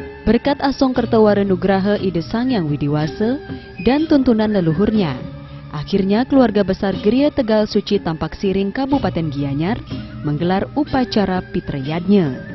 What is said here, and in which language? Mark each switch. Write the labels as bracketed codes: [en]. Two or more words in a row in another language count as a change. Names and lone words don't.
[id] Berkat Asong Kertawarenugraha Ide Sangyang Widiwasa dan tuntunan leluhurnya, akhirnya keluarga besar Geria Tegal Suci Tampak Siring Kabupaten Gianyar menggelar upacara Pitrayadnya.